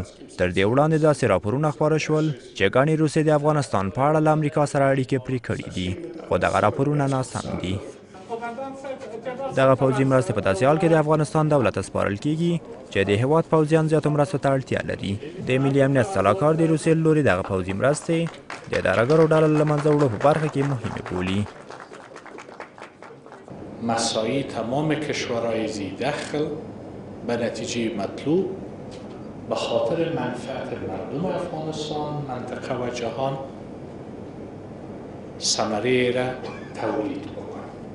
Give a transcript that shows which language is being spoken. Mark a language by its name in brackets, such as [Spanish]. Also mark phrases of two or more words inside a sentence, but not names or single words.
[Pashto] تر دې وړاندې داسې راپورونه خپاره شول چې ګڼې روسیې د افغانستان په اړه له امریکا سره اړیکې پرې کړي دي، خو دغه راپورونه ناسم دي. دغه پوځي مرستې په داسې حال کې د افغانستان دولت ته سپارل کیږي چې د هېواد پوځیان زیاتو مرستو ته اړتیا لري. د ملي امنیت سلاکار د روسیې له لوري دغه پوځي مرستې د ترهګرو ډلو له منځه وړو په برخه کې مهمې بولي. [Persian] مساعی تمام کشورهای ذی دخل به نتیجه مطلوب به خاطر منفعت مردم افغانستان، منطقه و جهان ثمره را تولید کنند.